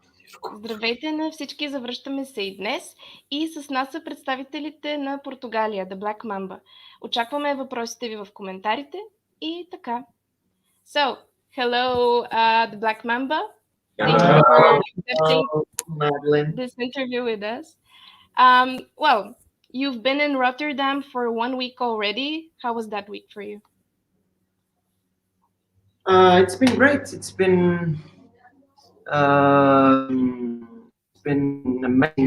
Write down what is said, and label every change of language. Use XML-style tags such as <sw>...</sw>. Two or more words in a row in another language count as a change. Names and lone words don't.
<bg>Здравейте на всички, завръщаме се и днес и с нас са представителите на Португалия, The Black Mamba. Очакваме въпросите ви в коментарите и така.</bg> <en>So, hello, The Black Mamba. Thank you for accepting this interview with us. Well, you've been in Rotterdam for 1 week already. How was that week for you? It's been great. It's been amazing.</en>